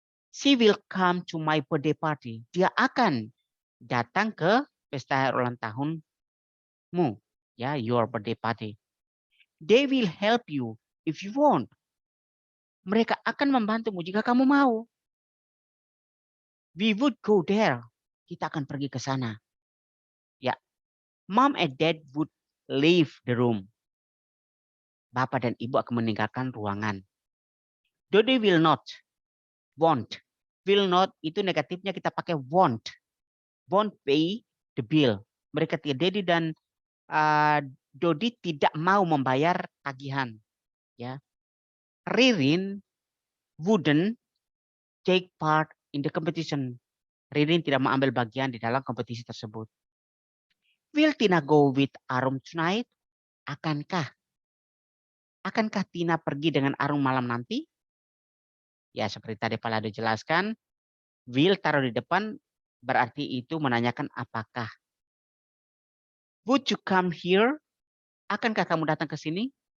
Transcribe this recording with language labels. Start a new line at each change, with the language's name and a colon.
English: She will come to my birthday party.
Indonesian: Dia akan datang ke pesta ulang tahunmu. Ya,
English: your birthday party. They will help you if you want.
Indonesian: Mereka akan membantumu jika kamu mau.
English: We would go there.
Indonesian: Kita akan pergi ke sana.
English: Ya, Mom and Dad would leave the room.
Indonesian: Bapak dan Ibu akan meninggalkan ruangan.
English: Though they will not, won't. Will not
Indonesian: itu negatifnya kita pakai
English: won't. Won't pay the bill.
Indonesian: Mereka Daddy dan Dodi tidak mau membayar tagihan. Ya.
English: Ririn wouldn't take part in the competition.
Indonesian: Ririn tidak mengambil bagian di dalam kompetisi tersebut.
English: Will Tina go with Arum tonight?
Indonesian: Akankah Tina pergi dengan Arum malam nanti? Ya, seperti tadi Palado jelaskan, will taruh di depan berarti itu menanyakan apakah.
English: Would you come here?
Indonesian: Akankah kamu datang ke sini?